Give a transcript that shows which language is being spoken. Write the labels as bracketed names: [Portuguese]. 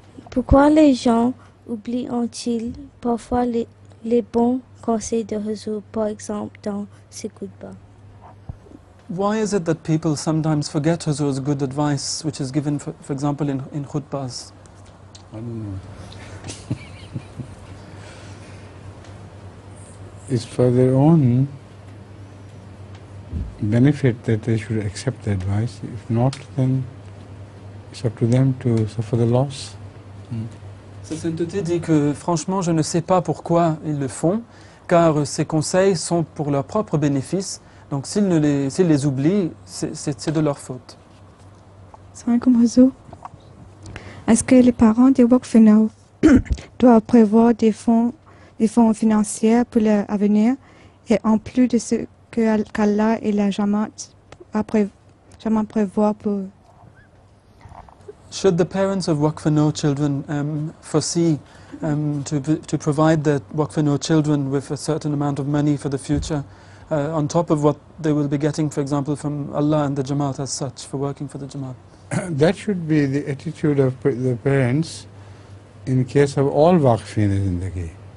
[French] Pourquoi les gens oublient-ils parfois les bons conseils de Huzur, par exemple dans ses khutbahs? [English] Why is it that people sometimes forget Huzur's good advice, which is given, for example, in khutbahs? I don't know. It's for their own benefit that they should accept the advice. If not, then it's up to them to suffer the loss. [French] Sa sainteté dit que franchement, je ne sais pas pourquoi ils le font, car ces conseils sont pour leur propre bénéfice. Donc s'ils les oublient, c'est de leur faute. Est-ce que les parents des Wakfenau doivent prévoir des fonds financiers pour l'avenir, et en plus de ce qu'Allah et la Jamaat prévoient pour eux? [English] Should the parents of Waqf-e-Nau children foresee to provide the Waqf-e-Nau children with a certain amount of money for the future, on top of what they will be getting, for example, from Allah and the Jamaat as such, for working for the Jamaat? That should be the attitude of the parents in case of all Waqfin in Zindagi.